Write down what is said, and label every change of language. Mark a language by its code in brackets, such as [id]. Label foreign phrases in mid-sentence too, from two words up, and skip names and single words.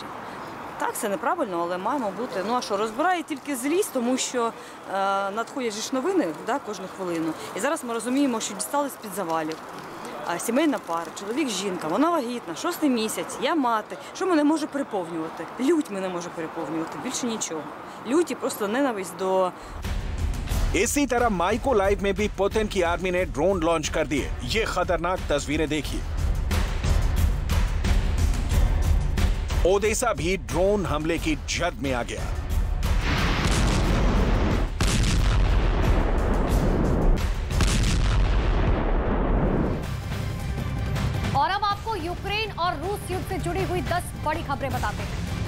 [uk] Так, це неправильно, але маємо бути. Ну а що, розбирає тільки злість, тому що надходять ж новини, да, кожну хвилину. І зараз ми розуміємо, що дістали з-під завалів. Сімейна пара, чоловік, жінка, вона вагітна, 6-й місяць, я мати. Що мене може переповнювати? Лють мене може переповнювати, більше нічого. Лють і просто ненависть до... [hi] इसी तरह माइको लाइव में भी पुतिन की आर्मी ने [en] drone launch [hi] कर दिए। ये खतरनाक तस्वीरें देखिए। ओडेसा भी ड्रोन हमले की जद में आ गया। और अब आपको यूक्रेन और रूस युद्ध से जुड़ी हुई 10 बड़ी खबरें बताते हैं।